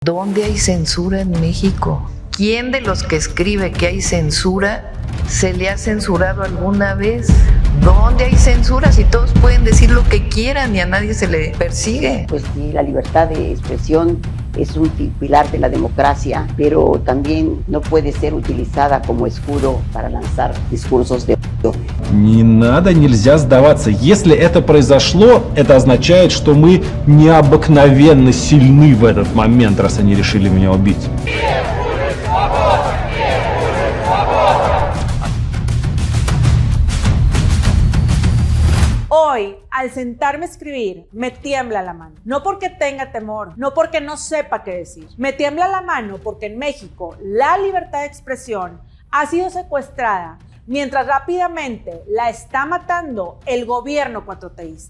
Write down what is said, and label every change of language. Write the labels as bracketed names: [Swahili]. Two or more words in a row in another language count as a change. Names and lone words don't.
[Spanish] ¿Dónde hay censura en México? ¿Quién de los que escribe que hay censura se le ha censurado alguna vez? ¿Dónde hay censura si todos pueden decir lo que quieran y a nadie se le persigue? Pues sí, la libertad de expresión es un pilar de la democracia, pero también no puede ser utilizada como escudo para lanzar discursos de odio. [Russian] Нельзя сдаваться. Если это произошло, это означает, что мы необыкновенно сильны в этот момент, раз они решили меня убить. [Spanish] Hoy, al sentarme a escribir, me tiembla la mano. No porque tenga temor, no porque no sepa qué decir. Me tiembla la mano porque en México la libertad de expresión ha sido secuestrada mientras rápidamente la está matando el gobierno cuatroteísta.